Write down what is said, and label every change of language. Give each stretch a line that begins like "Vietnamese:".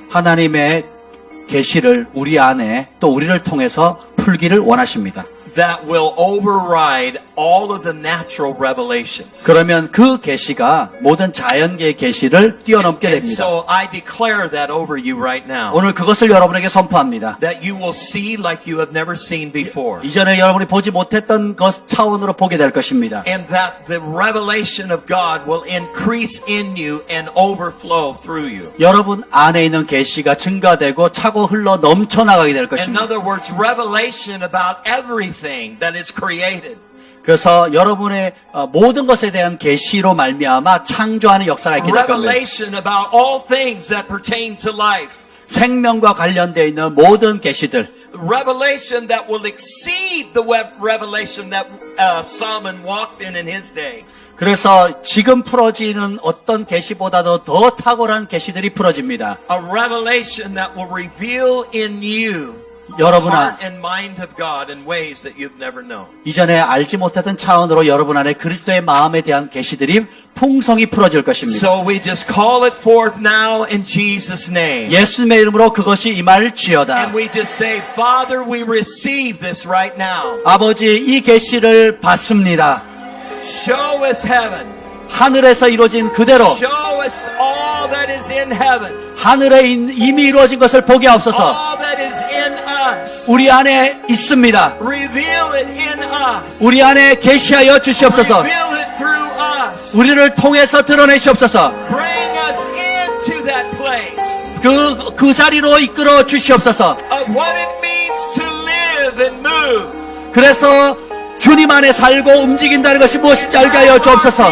Korean: 하나님의 계시를 우리 안에 또 우리를 통해서 풀기를 원하십니다.
English: that will override all of the natural revelations.
Korean: 그러면 그 계시가 모든 자연계의 계시를 뛰어넘게
English: And
Korean: 됩니다.
English: so I declare that over you right now.
Korean: 오늘 그것을 여러분에게 선포합니다.
English: That you will see like you have never seen before.
Korean: 이전에 여러분이 보지 못했던 것 차원으로 보게 될 것입니다.
English: And that the revelation of God will increase in you and overflow through you.
Korean: 여러분 안에 있는 계시가 증가되고 차고 흘러 넘쳐나가게 될
English: In
Korean: 것입니다.
English: other words, revelation about everything that is created.
Korean: 그래서 여러분의 모든 것에 대한 계시로 말미암아 창조하는 역사가 있게 될 겁니다.
English: Revelation about all things that pertain to life.
Korean: 생명과 관련되어 있는 모든 계시들,
English: Revelation that will exceed the revelation that Solomon walked in his day.
Korean: 그래서 지금 풀어지는 어떤 계시보다도 더 탁월한 계시들이 풀어집니다.
English: A revelation that will reveal in you
Korean: 여러분
English: the
Korean: 안,
English: heart and mind of God in ways that you've never known.
Korean: 이전에 알지 못했던 차원으로 여러분 안에 그리스도의 마음에 대한 계시들이 풍성히 풀어질 것입니다.
English: So we just call it forth now in Jesus' name.
Korean: 예수님의 이름으로 그것이 임할지어다.
English: And we just say, Father, we receive this right now.
Korean: 아버지, 이 계시를 받습니다.
English: Show us heaven.
Korean: 하늘에서 이루어진 그대로
English: Show us all that is in heaven.
Korean: 하늘에 이미 이루어진 것을 보게 하옵소서.
English: All that is in us.
Korean: 우리 안에 있습니다.
English: Reveal it in us.
Korean: 우리 안에 계시하여 주시옵소서.
English: Reveal it through us.
Korean: 우리를 통해서 드러내시옵소서.
English: Bring us into that place
Korean: 그 자리로 이끌어 주시옵소서.
English: of what it means to live and move.
Korean: 그래서 주님 안에 살고 움직인다는 것이 무엇인지 알게 하여 주옵소서.